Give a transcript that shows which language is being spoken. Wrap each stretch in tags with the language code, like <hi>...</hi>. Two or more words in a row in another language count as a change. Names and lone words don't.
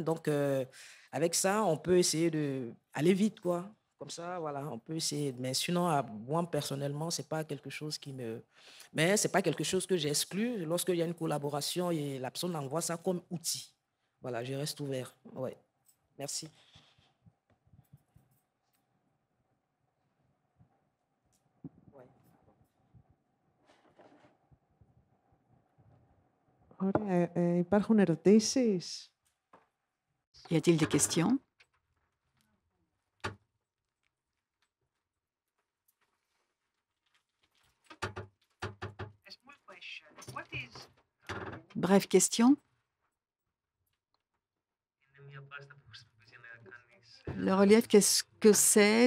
<fr>Donc, avec ça, on peut essayer d'aller vite, quoi. Comme ça, voilà, on peut essayer. Mais sinon, moi, personnellement, c'est pas quelque chose qui me... Mais c'est pas quelque chose que j'exclus. Lorsqu'il y a une collaboration et la personne envoie ça comme outil. Voilà, je reste ouvert. Ouais. Merci.</fr> <el>Ωραία. Υπάρχουν ερωτήσεις?</el> <fr>Y a-t-il des questions? Bref question. Le relief, qu'est-ce que c'est?</fr>